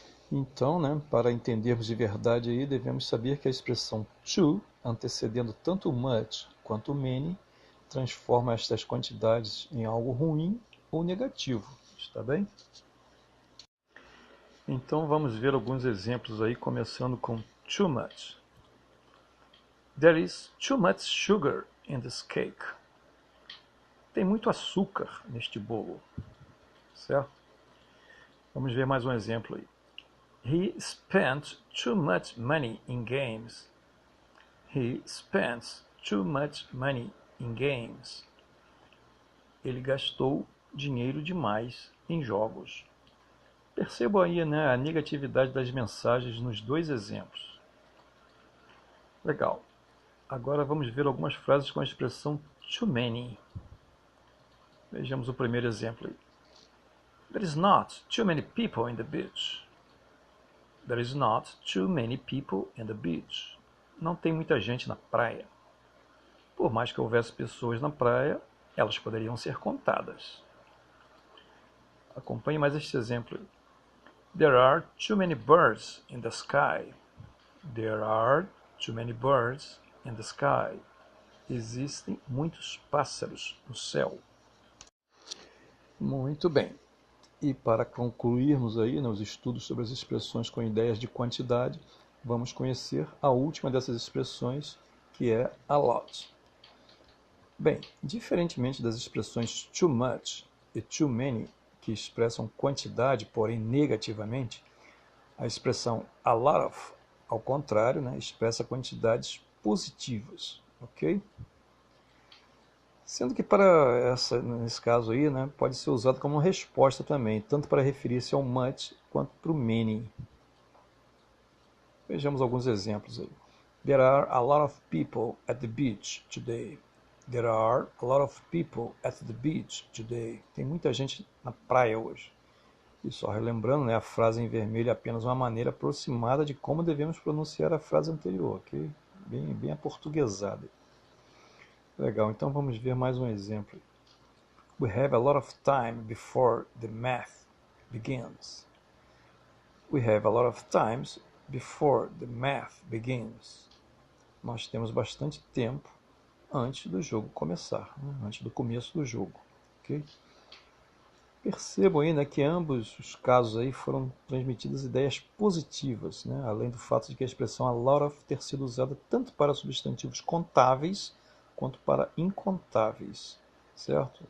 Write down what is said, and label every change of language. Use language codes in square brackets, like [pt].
[pt] Então, para entendermos de verdade aí, devemos saber que a expressão to, antecedendo tanto o much quanto o many, transforma estas quantidades em algo ruim ou negativo, much, tá bem? Então vamos ver alguns exemplos aí, começando com too much. [en] There is too much sugar in this cake. [pt] Tem muito açúcar neste bolo, certo? Vamos ver mais um exemplo aí. [en] He spent too much money in games. He spends too much money in games. [pt] Ele gastou dinheiro demais em jogos. Percebam aí, né, a negatividade das mensagens nos dois exemplos. Legal. Agora vamos ver algumas frases com a expressão too many. Vejamos o primeiro exemplo aí. [en] There is not too many people in the beach. There is not too many people in the beach. [pt] Não tem muita gente na praia. Por mais que houvesse pessoas na praia, elas poderiam ser contadas. Acompanhe mais este exemplo aí. [en] There are too many birds in the sky. There are too many birds in the sky. [pt] Existem muitos pássaros no céu. Muito bem. E para concluirmos aí, né, os estudos sobre as expressões com ideias de quantidade, vamos conhecer a última dessas expressões, que é a lot. Bem, diferentemente das expressões too much e too many, que expressam quantidade, porém negativamente, a expressão a lot of, ao contrário, né, expressa quantidades positivas, ok? Sendo que nesse caso aí, né, pode ser usado como resposta também, tanto para referir-se ao much quanto para o many. Vejamos alguns exemplos aí. [en] There are a lot of people at the beach today. There are a lot of people at the beach today. [pt] Tem muita gente na praia hoje. E só relembrando, né, a frase em vermelho é apenas uma maneira aproximada de como devemos pronunciar a frase anterior, ok? Bem aportuguesada. Legal, então vamos ver mais um exemplo. [en] We have a lot of time before the math begins. We have a lot of times before the math begins. [pt] Nós temos bastante tempo antes do jogo começar, né? Antes do começo do jogo, ok? Percebam aí, né, que ambos os casos aí foram transmitidas ideias positivas, né? Além do fato de que a expressão a lot of ter sido usada tanto para substantivos contáveis quanto para incontáveis, certo?